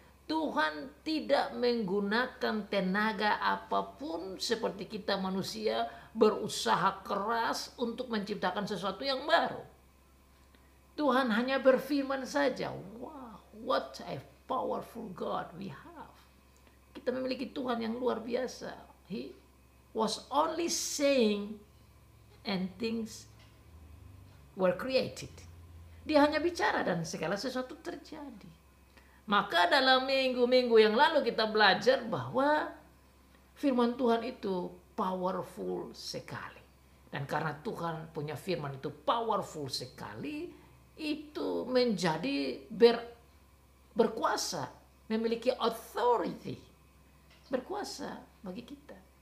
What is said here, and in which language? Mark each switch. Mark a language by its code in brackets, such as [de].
[id] Tuhan tidak menggunakan tenaga apapun seperti kita manusia berusaha keras untuk menciptakan sesuatu yang baru. Tuhan hanya berfirman saja. [en] Wow, what a powerful God we have. [id] Kita memiliki Tuhan yang luar biasa. [en] He was only saying and things were created. [id] Dia hanya bicara dan segala sesuatu terjadi. Maka dalam minggu-minggu yang lalu kita belajar bahwa firman Tuhan itu powerful sekali. Dan karena Tuhan punya firman itu powerful sekali, itu menjadi berkuasa, memiliki authority, berkuasa bagi kita.